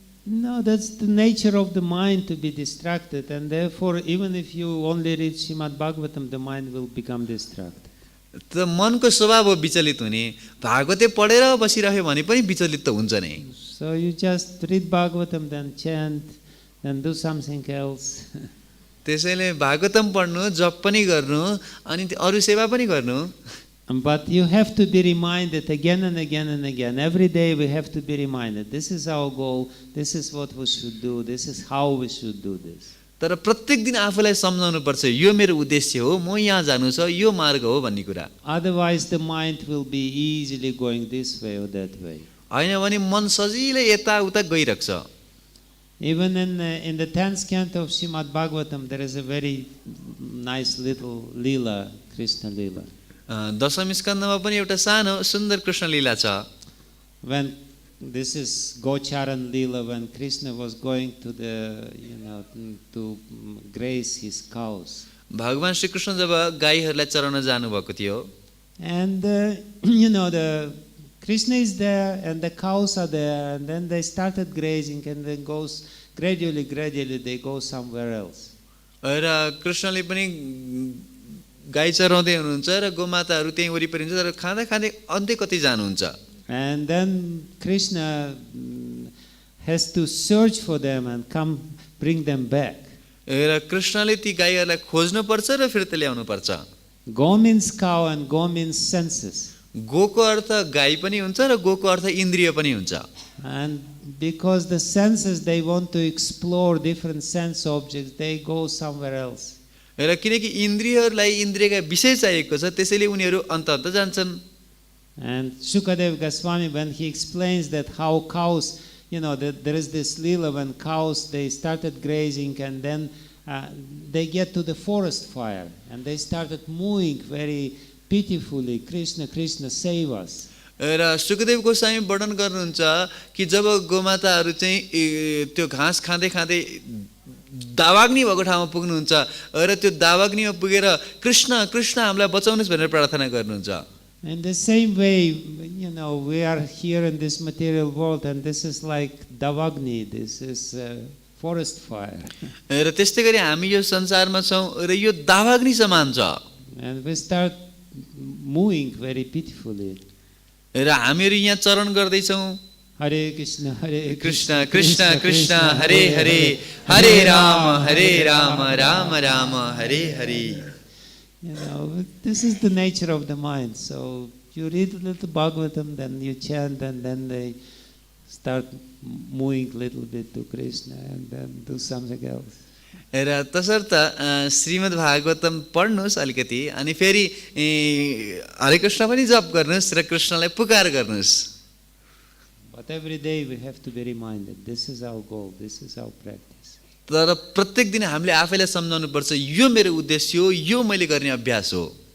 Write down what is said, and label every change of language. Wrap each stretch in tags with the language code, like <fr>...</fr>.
<en>No, that's the nature of the mind to be distracted, and therefore even if you only read Srimad Bhagavatam, the mind will become distracted.</en> <ne>त मनको स्वभाव हो विचलित हुने, भागवते पढेर बसिरह्यो भने पनि विचलित त हुन्छ नै.</ne> <en>So you just read Bhagavatam, then chant, then do something else.</en> <ne>त्यसैले भागवतम पढ्नु, जप पनि गर्नु अनि अरू सेवा पनि गर्नु.</ne> <en>But you have to be reminded again and again and again. Every day we have to be reminded. This is our goal. This is what we should do. This is how we should do this.</en> <ne>तर प्रत्येक दिन आफूलाई सम्झाउनु पर्छ यो मेरो उद्देश्य हो, म यहाँ जानु छ, यो मार्ग हो भन्ने कुरा.</ne> <en>Otherwise the mind will be easily going this way or that way.</en> <ne>हैन भने मन सजिलै यता उता गइरहन्छ.</ne> <en>Even in the 10th canto of Srimad Bhagavatam, there is a very nice little lila, Krishna lila.</en> <ne>दशम स्कन्धमा पनि एउटा सानो सुन्दर कृष्ण लीला छ.</ne> <en>When this is Gocharan lila, when Krishna was going to the, to graze his cows.</en> <ne>भगवान श्री कृष्ण जब गाईहरूलाई चराउन जानुभएको थियो.</ne> <en>And the Krishna is there and the cows are there, and then they started grazing, and then goes gradually they go somewhere else.</en> <ne>र कृष्णले पनि गाई चराउँदै हुनुहुन्छ र गोमाताहरू त्यही वरिपरि हुन्छ, तर खाँदा खाँदै अन्त्य कतै जानुहुन्छ.</ne> <en>And then Krishna has to search for them and come bring them back.</en> <ne>र कृष्णले ती गाईहरूलाई खोज्नु पर्छ र फिर्ता ल्याउनु पर्छ.</ne> <en>Go means cow and go means senses.</en> <ne>गोको अर्थ गाई पनि हुन्छ र गोको अर्थ इन्द्रिय पनि हुन्छ.</ne> <en>And because the senses, they want to explore different sense objects, they go somewhere else.</en> <ne>र किनकि इन्द्रियहरूलाई इन्द्रियका विषय चाहिएको छ, त्यसैले उनीहरू अन्त जान्छन्.</ne> <en>And Shukadeva Goswami, when he explains that how cows, that there is this lila when cows, they started grazing, and then they get to the forest fire and they started mooing very pitifully, Krishna, Krishna, save us.</en> <ne>र सुखदेव गोस्वामी वर्णन गर्नुहुन्छ कि जब गोमाताहरू चाहिँ त्यो घाँस खाँदै खाँदै दावाग्नि भएको ठाउँमा पुग्नुहुन्छ र त्यो दावाग्निमा पुगेर कृष्ण कृष्ण हामीलाई बचाउनुस् भनेर प्रार्थना गर्नुहुन्छ.</ne> <en>In the same way, we are here in this material world, and this is like Davagni, this is forest fire.</en> <ne>र त्यस्तै गरी हामी यो संसारमा छौं र यो दावाग्नि समान छ.</ne> <en>And we start mooing very pitifully.</en> <ne>र हामीहरू यहाँ चरण गर्दै छौं.</ne> <sa>Hare Krishna, Hare Krishna, Krishna Krishna, Hare Hare, Hare Rama, Hare Rama, Rama Rama, Hare Hare.</sa> <en>This is the nature of the mind. So you read a little Bhagavatam, then you chant, and then they start moving a little bit to Krishna, and then do something else.</en> <ne>र तसर्थ श्रीमद् भागवतम पढ्नुस् अलिकति, अनि फेरि हरे कृष्ण पनि जप गर्नुस् र कृष्णलाई पुकार गर्नुस्.</ne> <en>But every day we have to be reminded, this is our goal, this is our practice.</en> <ne>तर प्रत्येक दिन हामीले आफैलाई सम्झाउनु पर्छ, यो मेरो उद्देश्य हो, यो मैले गर्ने अभ्यास हो.</ne>